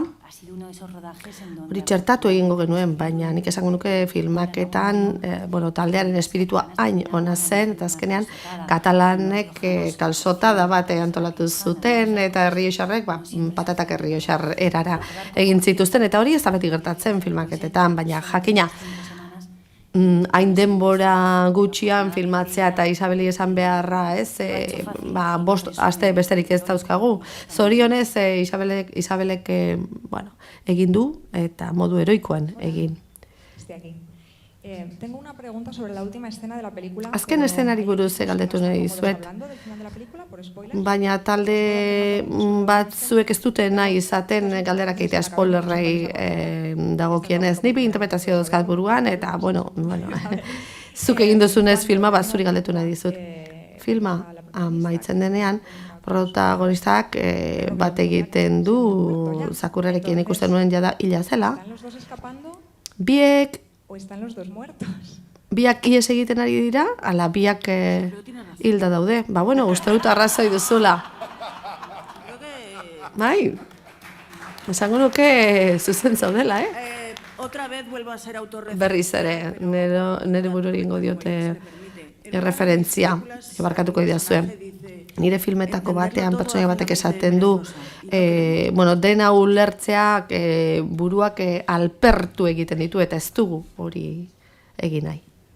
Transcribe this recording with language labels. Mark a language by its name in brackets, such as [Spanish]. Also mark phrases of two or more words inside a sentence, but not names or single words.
[Basque] Hori txertatu egingo genuen, baina nik esango nuke filmaketan, taldearen espiritua hain ona zen, eta azkenean katalanek kalsotada bat antolatu zuten, eta errioxarrek, patatak errioxar erara egin zituzten, eta hori ez da beti gertatzen filmaketetan, baina jakina, hain denbora gutxian filmatzea eta Isabeli esan beharra, bost aste besterik ez dauzkagu. Zorionez, Isabelek egin du eta modu heroikoan egin. [Spanish] Tengo una pregunta sobre la última escena de la película. [Basque] Azken eszenari buruz galdetu nahi dizuet. Baina talde batzuek ez dute nahi izaten galderak egitea spoilerrei dagokienez. Ni bi interpretazio dauzkat buruan eta, zuk egin duzunez filma zuri galdetu nahi dizut. Filma amaitzen denean, protagonistak bat egiten du zakurrerekin ikusten nuen jada hila zela. Biek [Spanish] ¿O están los dos muertos? [Basque] Biak ies egiten ari dira, ala biak hilda daude. Uste dut arrazoi duzula. Bai, esango nuke zuzen zaudela, [Spanish] Otra vez vuelvo a ser autorreferente. [Basque] Berriz ere, nire bururi ingo diote referentzia, ebarkatuko idazue. Nire filmetako batean pertsonaia batek esaten du, dena ulertzeak buruak alpertu egiten ditu eta ez dugu hori egin nahi.